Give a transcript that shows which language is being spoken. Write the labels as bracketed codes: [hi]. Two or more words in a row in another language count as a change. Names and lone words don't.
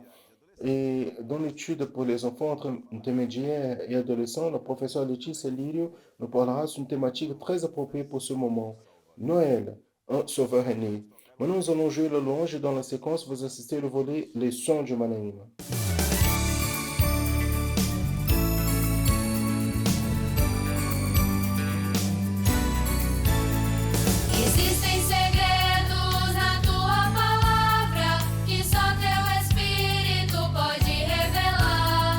[fr] Et dans l'étude pour les enfants entre intermédiaires et adolescents, le professeur Laetitia Lirio nous parlera sur une thématique très appropriée pour ce moment. Noël, un sauveur est né. Maintenant, nous allons jouer le louange et dans la séquence, vous assistez au volet Les sons du Manaïm. [pt] Existem segredos na tua palavra que só teu Espírito pode revelar.